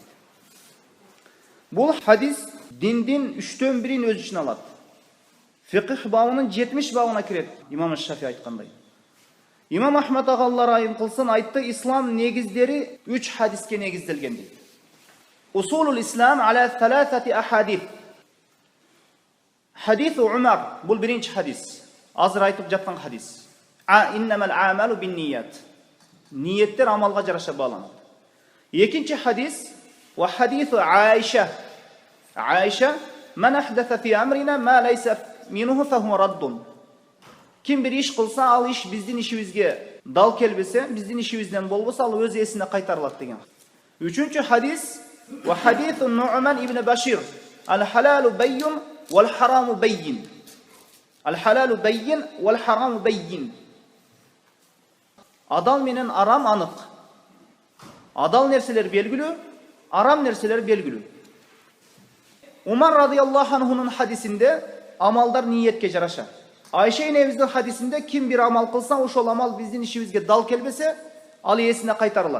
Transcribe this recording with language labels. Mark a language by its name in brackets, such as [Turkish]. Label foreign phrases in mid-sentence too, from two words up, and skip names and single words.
[Kyrgyz] Бул хадис диндин 3/1 өз ичине алат. Фикх бабынын 70 бабына кирет, Имам Шафи айткандай. Имам Ахмад ага Алла райым кылсын айтты, ислам негиздери 3 хадиске негизделген дейт. [Arabic] أصول الإسلام على 3 أحاديث. [Kyrgyz] Хадис Умар, бул биринчи хадис. Азыр айтып жаткан хадис. [Arabic] إنما الأعمال بالنيات. [Kyrgyz] Ниеттер амалга жараша бааланат. Экинчи хадис [Arabic] وحديث عائشة. عائشة، من أحدث في أمرنا ما ليس منه فهو رد. [Kyrgyz] Ким бир иш кылса, ал иш биздин ишибизге дал келбесе, биздин ишибизден болбосо, ал өз эсине кайтарылат деген. Үчүнчү хадис [Arabic] وحديث النعمان بن بشير. الحلال بين والحرام بين. الحلال بين والحرام بين. [Kyrgyz] Адал менен арам анык. Адал нерселер белгилүү, арам нерселер белгилүү. Умар [Arabic] رضي الله عنه-нун [Kyrgyz] хадисинде амалдар ниетке жараша. Айша энебиздин хадисинде ким бир амал кылса, ошол амал биздин ишибизге дал келбесе, ал эсине кайтарылат.